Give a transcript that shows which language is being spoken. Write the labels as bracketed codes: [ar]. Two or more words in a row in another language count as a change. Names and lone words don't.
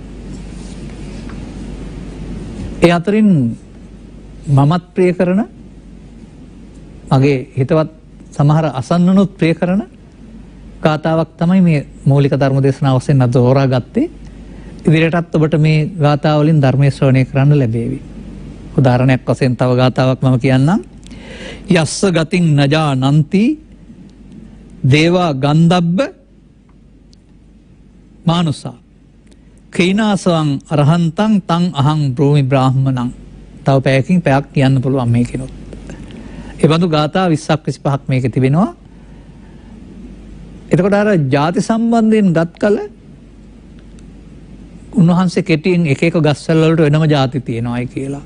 [si] ඒ අතරින් මමත් ප්‍රිය කරන මගේ හිතවත් සමහර අසන්නනුත් ප්‍රිය කරන ගාතාවක් තමයි මේ මූලික ධර්ම දේශනාව වශයෙන් අද හොරාගත්තේ. ඉදිරියටත් ඔබට මේ ගාථා වලින් ධර්මයේ ශ්‍රවණය කරන්න ලැබේවි. උදාහරණයක් වශයෙන් තව ගාතාවක් මම කියන්නම්. [pi] යස්ස ගතින් නජානන්ති දේවා ගන්ධබ්බ මානුසා කීනාසං අරහන්තං තං අහං බ්‍රෝමි බ්‍රාහ්මණං. [si] තව පැයකින් පැයක් කියන්න පුළුවන් මේකිනුත්. ඒ බඳු ගාථා 20ක් 25ක් මේකේ තිබෙනවා. එතකොට අර ಜಾති සම්බන්ධයෙන් ගත් කල උන්වහන්සේ කෙටියෙන් එක එක ගස්වැල් වලට වෙනම ಜಾති තියෙනවායි කියලා.